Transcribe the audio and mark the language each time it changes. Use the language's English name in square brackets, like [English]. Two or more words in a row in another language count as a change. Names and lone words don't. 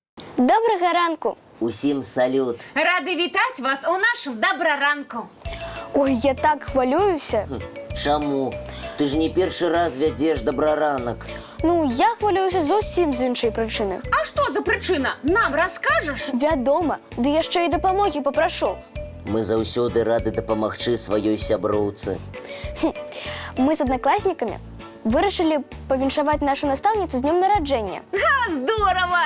[Ukrainian] Доброго ранку! [Belarusian] Усім салют. Рады вітаць вас у нашым добраранку. [Ukrainian] Ой, я так хвилююся. [Belarusian] Чаму? [Ukrainian] Ти ж не перший раз [Belarusian] вядзеш добраранак. [Ukrainian] Ну, я хвилююся зовсім з іншої причини. [Belarusian] А што за прычына? Нам раскажаш? Вядома, ды яшчэ і дапамогі папрашу. Мы заўсёды рады дапамагчы сваёй сяброўцы. Мы з аднакласнікамі вырашылі павіншаваць нашу настаўніцу з днём нараджэння. [Russian] Здорово!